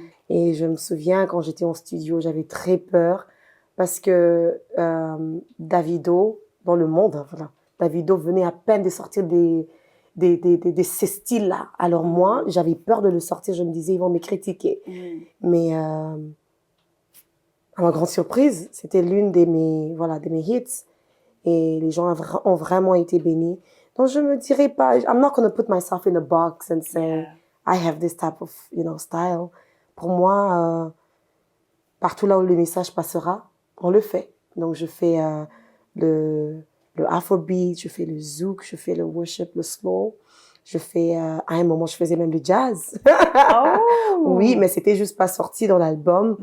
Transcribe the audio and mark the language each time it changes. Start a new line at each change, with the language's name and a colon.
French: Et je me souviens, quand j'étais en studio, j'avais très peur parce que Davido, dans le monde, voilà, Davido venait à peine de sortir de ces styles-là. Alors moi, j'avais peur de le sortir. Je me disais, ils vont me critiquer. Mais à ma grande surprise, c'était l'une de mes hits. Et les gens ont vraiment été bénis. Donc, je me dirais pas,
English: I'm not going to put myself in a box and say, I have this type of, style.
French: Pour moi, partout là où le message passera, on le fait. Donc, je fais le afrobeat, je fais le zouk, je fais le worship, le slow. Je fais, à un moment, je faisais même le jazz. Oh! Oui, mais c'était juste pas sorti dans l'album.